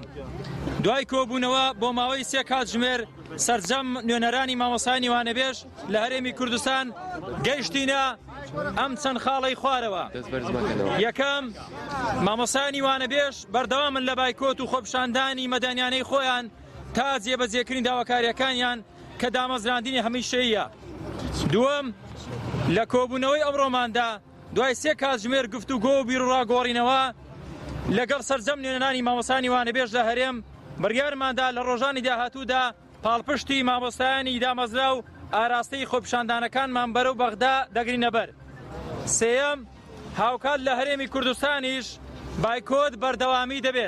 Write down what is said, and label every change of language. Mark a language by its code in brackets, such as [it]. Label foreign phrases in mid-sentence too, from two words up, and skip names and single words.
[ckb] Duay kۆbûnewa bo maweyî 3 kat ji mêr sercem nûneranî mamosta nîvanebêj li Herêmî Kurdistan geyiştîne em çend xaڵey xwarewe. Yekem mamosta nîvanebêj berdewam in li baykot û xwepişandanî medenyaneyê xۆyan ta cêbezêkirîn dawakaryekaniyan ke damezrandinê hemîşeyî ye. Duwem li kۆbûneweyê emroman de دوای 3 کات ji mêr guftûgo û bîrûragorînewa لەگەڵ سەرجەم نوێنەرانی مامۆستا نێوانەبێژ لە هەرێم بڕیارماندا لە ڕۆژانی داهاتوودا پاڵپشتی مامۆستایانی دامەزرا و ئاراستەی خۆپیشاندانەکانمان بەرەو بەغدا دەگرینە بەر. سێیەم هاوکات لە هەرێمی کوردستانیش بایکۆت بەردەوامی دەبێت.